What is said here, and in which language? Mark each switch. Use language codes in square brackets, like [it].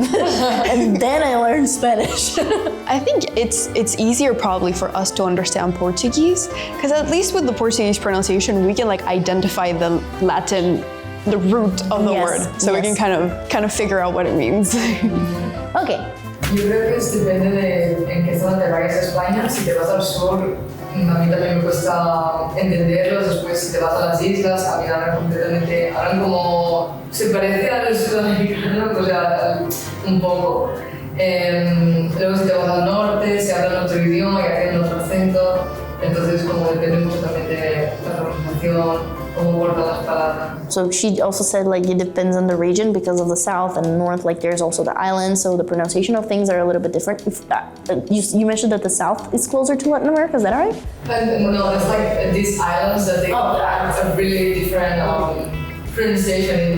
[en] And then I learned Spanish. I think it's easier probably for us to understand Portuguese, because at least with the Portuguese pronunciation, we can like identify the Latin, the root of the word, so we can kind of figure out what it means. Okay. [es] Yo creo que depende de en qué zona te vayas a España. Si te vas al sur, a mí también me cuesta entenderlos. Después, si te vas a las islas, también hablan completamente, hablan como, se parece al sudamericano, o sea, un poco. Luego, si te vas al norte, se habla otro idioma, ya tienen otro acento. Entonces, como depende mucho también de la pronunciación. [en] So she also said like it depends on the region because of the south and north, like there's also the islands, so the pronunciation of things are a little bit different. You mentioned that the south is closer to Latin America, is that right? No, it's like these islands that they have a really different pronunciation.